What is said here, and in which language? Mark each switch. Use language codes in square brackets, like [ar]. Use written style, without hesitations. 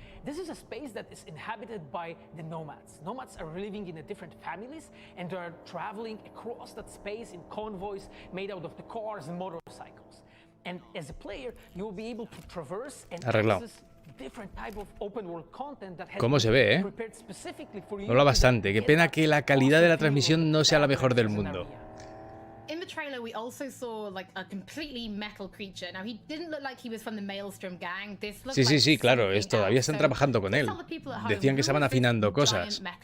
[en] This is a space that is inhabited by the nomads. Nomads are living in different families and they are traveling across that space in convoys made out of the cars and motorcycles. And as a player, you'll be able to traverse and access different type of open world content that has [es] ¿Cómo se ve, eh? [en] prepared specifically for you. [es] Mola bastante. Qué pena que la calidad de la transmisión no sea la mejor del mundo. [en] In the trailer, we also saw like a completely metal creature. Now, he didn't look like he was from the Maelstrom gang. This looks [es] Sí, claro, todavía están trabajando con él. Decían que estaban afinando cosas.